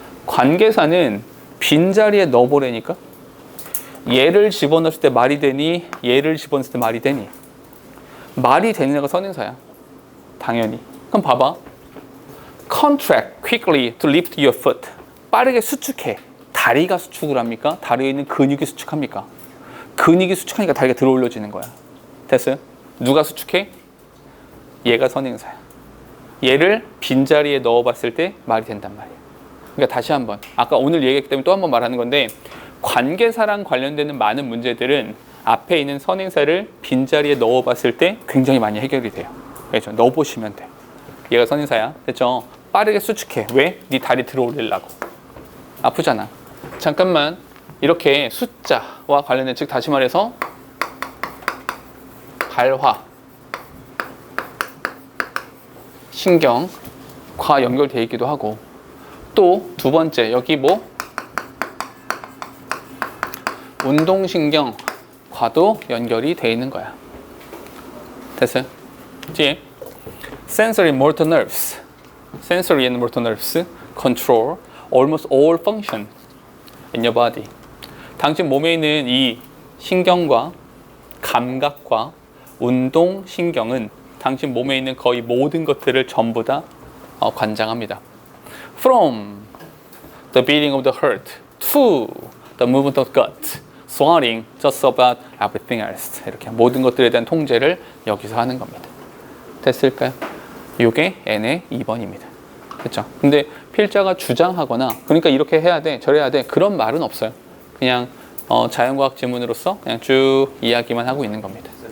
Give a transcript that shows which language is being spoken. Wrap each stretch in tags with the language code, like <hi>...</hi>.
<ko>관계사는 빈자리에 넣어보라니까. 얘를 집어넣을 때 말이 되니 얘를 집어넣을 때 말이 되니. 말이 되는 애가 선행사야. 당연히. 그럼 봐봐.</ko> <en>Contract quickly to lift your foot.</en> <ko>빠르게 수축해. 다리가 수축을 합니까? 다리에 있는 근육이 수축합니까? 근육이 수축하니까 다리가 들어 올려지는 거야. 됐어요? 누가 수축해? 얘가 선행사야. 얘를 빈자리에 넣어봤을 때 말이 된단 말이야. 그러니까 다시 한번, 아까 오늘 얘기했기 때문에 또 한 번 말하는 건데, 관계사랑 관련되는 많은 문제들은 앞에 있는 선행사를 빈자리에 넣어봤을 때 굉장히 많이 해결이 돼요. 그렇죠? 넣어보시면 돼. 얘가 선행사야. 됐죠? 빠르게 수축해. 왜? 네 다리 들어 올리려고. 아프잖아. 잠깐만. 이렇게 숫자와 관련된, 즉 다시 말해서 발화, 신경과 연결되어 있기도 하고, 또 두 번째 여기 뭐 운동신경과도 연결이 되어 있는 거야. 됐어요?</ko> <en>뒤에 sensory motor nerves, sensory and motor nerves control almost all function in your body.</en> <ko>당신 몸에 있는 이 신경과 감각과 운동신경은 당신 몸에 있는 거의 모든 것들을 전부 다 관장합니다.</ko> <en>From the beating of the heart to the movement of gut, swallowing, just about everything else.</en> <ko>이렇게 모든 것들에 대한 통제를 여기서 하는 겁니다. 됐을까요? 이게 N의 2번입니다. 그렇죠? 근데 필자가 주장하거나 그러니까 이렇게 해야 돼, 저래야 돼 그런 말은 없어요. 그냥 자연과학 지문으로서 그냥 쭉 이야기만 하고 있는 겁니다.</ko>